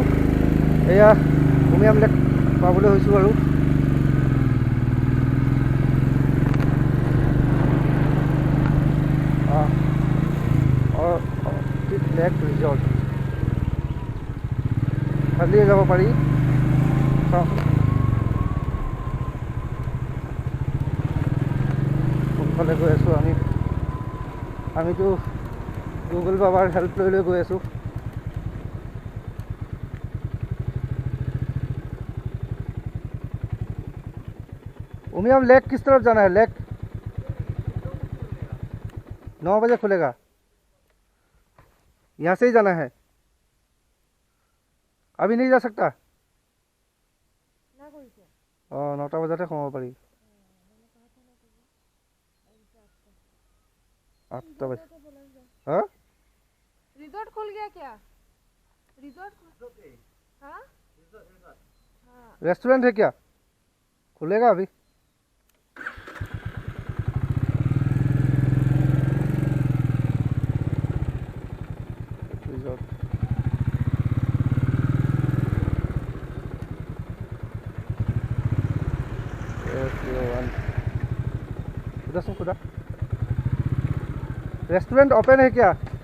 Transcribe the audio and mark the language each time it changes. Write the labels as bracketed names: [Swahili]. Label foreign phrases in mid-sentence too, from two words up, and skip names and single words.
[Assamese] এয়া উমিয়াম লেক পাবলৈ হৈছোঁ আৰু লেক ৰিজৰ্ট খালিয়ে যাব পাৰি। কোনফালে গৈ আছোঁ আমিতো গুগল বাবাৰ হেল্প লৈ গৈ আছোঁ। [Hindi] उमियम लेक किस तरफ जाना है? लेक 9 बजे खुलेगा, यहाँ से ही जाना है। अभी नहीं जा सकता। [Assamese] 9টা বজাতে সোমাব পাৰি। [Hindi] 8টা बजे। हाँ रिजॉर्ट खुल गया क्या? रिजॉर्ट हाँ रेस्टोरेंट है क्या? खुलेगा अभी। रिजॉर्ट खुदा रेस्टोरेंट ओपन है क्या?